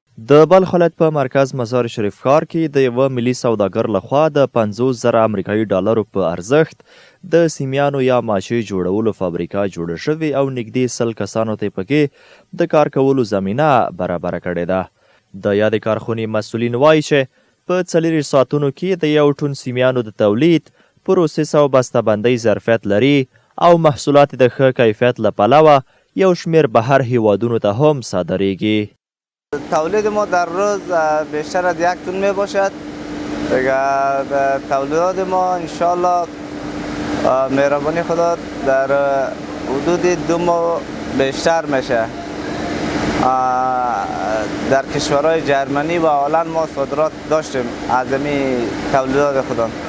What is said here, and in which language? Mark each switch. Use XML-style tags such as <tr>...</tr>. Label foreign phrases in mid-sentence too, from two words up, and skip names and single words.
<ps>د بلخ ولایت په مرکز مزار شریف ښار کې د یوه ملي سوداګر لخوا د 50,000 امریکایي ډالرو په ارزښت د سیمیانو یا ماشې جوړولو فابریکه جوړه شوې او نږدې 100 کسانو ته پکې د کار کولو زمینه برابره کړې ده. د یادې کارخونې مسؤلین وایي چې په 40 ساعتونو کې د یو ټن سیمیانو د تولید، پروسس او بسته‌بندۍ ظرفیت لري او محصولات د ښه کیفیت له پلوه یو شمیر بهر هیوادونو ته هم صادریږي.</ps> <fa>تولید ما در روز بیشتر از 1 تن می باشد. تولیدات ما انشالله مهربانی خدا در حدود 2 ماه بیشتر میشه. در کشورهای جرمنی و هلند ما صادرات داشتیم از این تولیدات خدا.</fa>